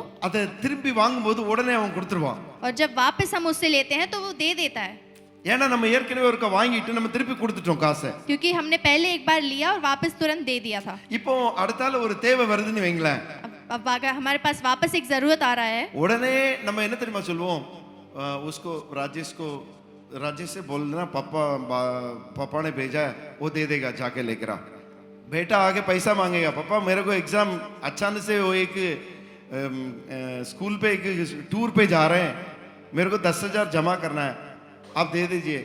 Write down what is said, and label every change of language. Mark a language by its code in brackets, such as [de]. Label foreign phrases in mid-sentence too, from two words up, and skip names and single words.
[ta] அதை திருப்பி வாங்கும்போது உடனே அவன் கொடுத்துருவான். [hi] और जब वापस हम उससे लेते हैं तो वो दे देता है. [ta] ஏன்னா நம்ம ஏற்கனவே ஒருக்க வாங்கிட்டு நம்ம திருப்பி கொடுத்துட்டோம் காசை. [hi] क्योंकि हमने पहले एक बार लिया और वापस तुरंत दे दिया था. [ta] இப்போ அடுத்தால ஒரு தேவை வருதுன்னு வைங்களேன், [hi] अब अगर हमारे पास वापस एक जरूरत आ रहा है [ta] உடனே நம்ம என்ன தெரியுமா சொல்லுவோம்? [hi] उसको राजेश से बोलना पापा ने भेजा है, वो दे देगा, जाके लेकर आ. बेटा आगे पैसा मांगेगा, पापा मेरे को एग्जाम अचानक से वो एक स्कूल पे एक टूर पे जा रहे हैं, मेरे को 10,000 जमा करना है, आप दे दीजिए.